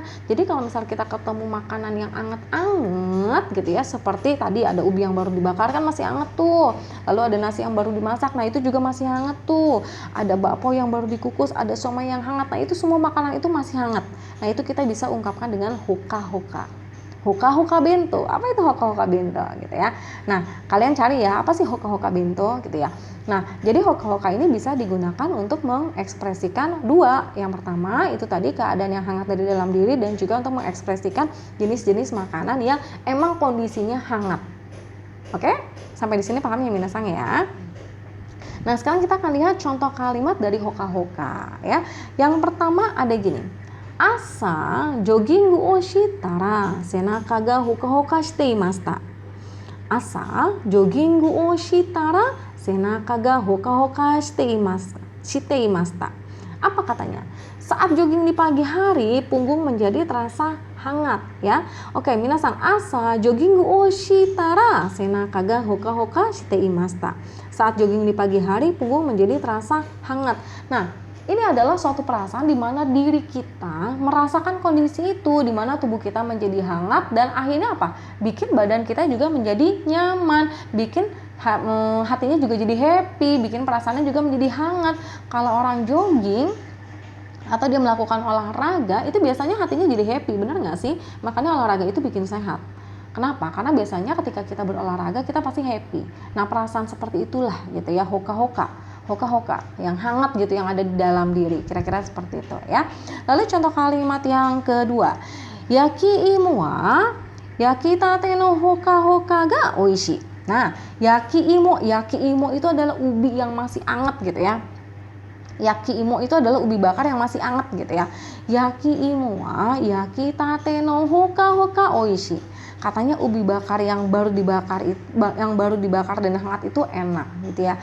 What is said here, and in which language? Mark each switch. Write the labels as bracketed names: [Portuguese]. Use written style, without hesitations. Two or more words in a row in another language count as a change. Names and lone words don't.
[Indonesian] Jadi kalau misal kita ketemu makanan yang anget-anget gitu ya, seperti tadi ada ubi yang baru dibakar kan masih anget tuh. Lalu ada nasi yang baru dimasak, nah itu juga masih hangat tuh. Ada bakpao yang baru dikukus, ada somai yang hangat. Nah, itu semua makanan itu masih hangat. Nah, itu kita bisa ungkapkan dengan hoka-hoka. [Japanese] ほかほか弁当. [Indonesian] Apa itu [Japanese] ほかほか弁当 [Indonesian] gitu ya. Nah, kalian cari ya, apa sih [Japanese] ほかほか弁当 [Indonesian] gitu ya. Nah, jadi hoka-hoka ini bisa digunakan untuk mengekspresikan 2. Yang pertama itu tadi keadaan yang hangat dari dalam diri, dan juga untuk mengekspresikan jenis-jenis makanan yang emang kondisinya hangat. Oke? Sampai di sini paham ya minasang ya? Nah, sekarang kita akan lihat contoh kalimat dari hoka-hoka ya. Yang pertama ada gini. [Japanese] 朝ジョギングをしたら背中がほかほかしていました. 朝ジョギングをしたら背中がほかほかしていました. [Indonesian] Apa katanya? Saat jogging di pagi hari, punggung menjadi terasa hangat ya. Oke, minasang, [Japanese] 朝ジョギングをしたら背中がほかほかしていました. [Indonesian] Saat jogging di pagi hari, punggung menjadi terasa hangat. Nah, ini adalah suatu perasaan di mana diri kita merasakan kondisi itu, di mana tubuh kita menjadi hangat, dan akhirnya apa? Bikin badan kita juga menjadi nyaman, bikin hatinya juga jadi happy, bikin perasaannya juga menjadi hangat. Kalau orang jogging atau dia melakukan olahraga, itu biasanya hatinya jadi happy, benar nggak sih? Makanya olahraga itu bikin sehat. Kenapa? Karena biasanya ketika kita berolahraga kita pasti happy. Nah, perasaan seperti itulah gitu ya, hoka-hoka yang hangat gitu, yang ada di dalam diri, kira-kira seperti itu ya. Lalu contoh kalimat yang kedua, [Japanese] 焼き芋たてのほかほかがおいしい. [Indonesian] Nah, [Japanese] 焼き芋 [Indonesian] itu adalah ubi yang masih hangat gitu ya. [Japanese] 焼き芋 [Indonesian] itu adalah ubi bakar yang masih hangat gitu ya. [Japanese] 焼き芋焼きたてのほかほかおいしい. [Indonesian] Katanya ubi bakar yang baru dibakar dan hangat itu enak gitu ya.